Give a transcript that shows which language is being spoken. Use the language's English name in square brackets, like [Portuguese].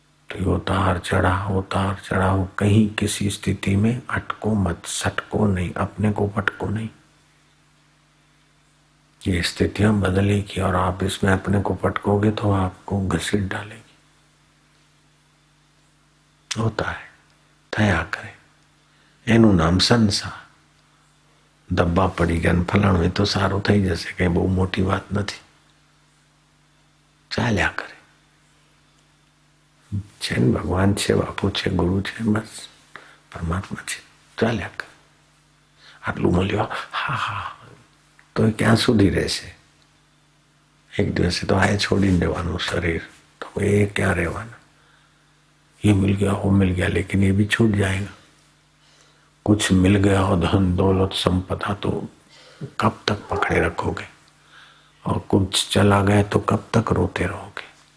[Hindi] तो उतार चढ़ाओ, कहीं किसी स्थिति में अटको मत, सटको नहीं, अपने को पटको नहीं। ये स्थितियां बदलेगी और आप इसमें अपने को पटकोगे तो आपको घसीट डालेगी। होता है, [Gujarati] थया करे, એનું નામ સંસાર। દબ્બા પડી ગયા, ફલાણું એ તો સારું થઈ જશે, કઈ બહુ મોટી વાત નથી, ચાલ્યા કરે। છે ને, ભગવાન છે, બાપુ છે, ગુરુ છે, બસ પરમાત્મા છે, ચાલ્યા કરે। આટલું મળ્યું, હા હા, તો ક્યાં સુધી રહેશે? એક દિવસે તો આ છોડીને દેવાનું શરીર, તો એ ક્યાં રહેવાના? [Hindi] ये मिल गया, वो मिल गया, लेकिन ये भी छूट जाएगा। कुछ मिल गया हो, धन दौलत संपदा, तो कब तक पकड़े रखोगे? और कुछ चला गया तो कब तक रोते रहोगे?